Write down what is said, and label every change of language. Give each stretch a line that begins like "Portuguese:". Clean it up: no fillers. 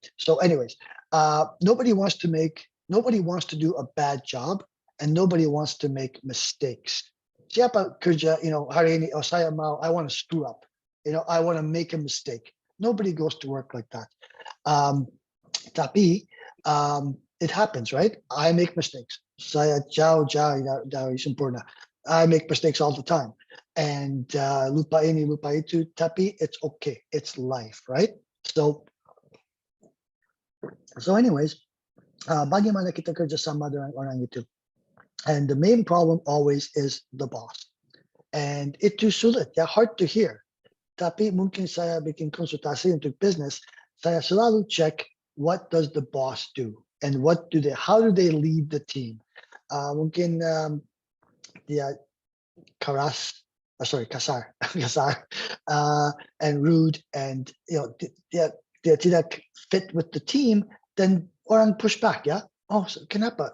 English: So anyways, nobody wants to do a bad job, and nobody wants to make mistakes. Siapa kerja, hari ini, I want to screw up. I want to make a mistake. Nobody goes to work like that. Tapi, it happens, right? I make mistakes.
Indonesian: Saya jauh dari sempurna.
English: I make mistakes all the time. And lupa ini, lupa itu, tapi it's okay. It's life, right? So anyways,
Indonesian: bagaimana kita kerjasama dengan orang itu.
English: And the main problem always is the boss. And itu sulit, ya, hard to hear. Tapi mungkin saya bikin konsultasi untuk business, saya selalu check what does the boss do and how do they lead the team. Mungkin dia kasar, and rude, and dia tidak fit with the team, then orang push back, ya. Oh, kenapa?